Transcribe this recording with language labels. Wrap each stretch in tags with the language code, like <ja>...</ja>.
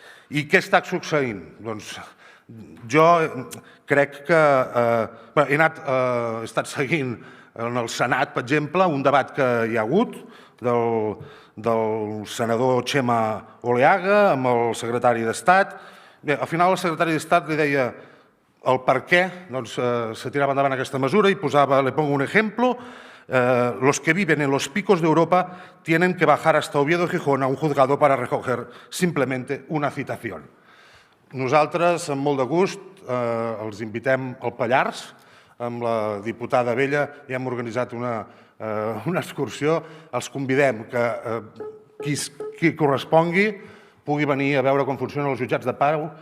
<ca>I què està succeint? Doncs jo crec que he estat seguint en el Senat, per exemple, un debat que hi ha hagut del senador Txema Oleaga amb el secretari d'Estat. Al final el secretari d'Estat li deia el per què se tirava endavant aquesta mesura</ca> <es>y le pongo un ejemplo, los que viven en los picos de Europa tienen que bajar hasta Oviedo o Gijón a un juzgado para recoger simplemente una citación.</es> <ca>Nosaltres, amb molt de gust, els invitem al Pallars, amb la diputada Abella, i hem organitzat una una excursió, els convidem que qui correspongui pugui venir a veure com funcionen els jutjats de pau.</ca>